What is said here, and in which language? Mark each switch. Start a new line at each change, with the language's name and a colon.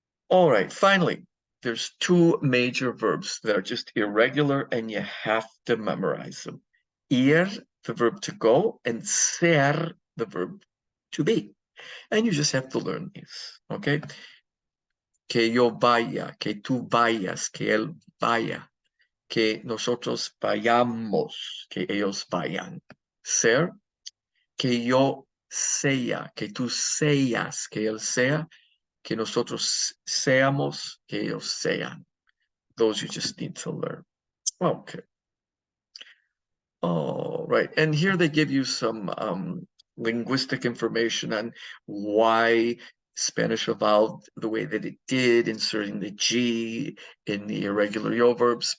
English: All right, finally, there's two major verbs that are just irregular and you have to memorize them. Ir, the verb to go, and ser, the verb to be. And you just have to learn these, okay?
Spanish: Que yo vaya, que tú vayas, que él vaya, que nosotros vayamos, que ellos vayan. Ser, que yo sea, que tú seas, que él sea, que nosotros seamos, que ellos sean.
English: Those you just need to learn. Okay. All right. And here they give you some linguistic information on why Spanish evolved the way that it did, inserting the G in the irregular yo verbs.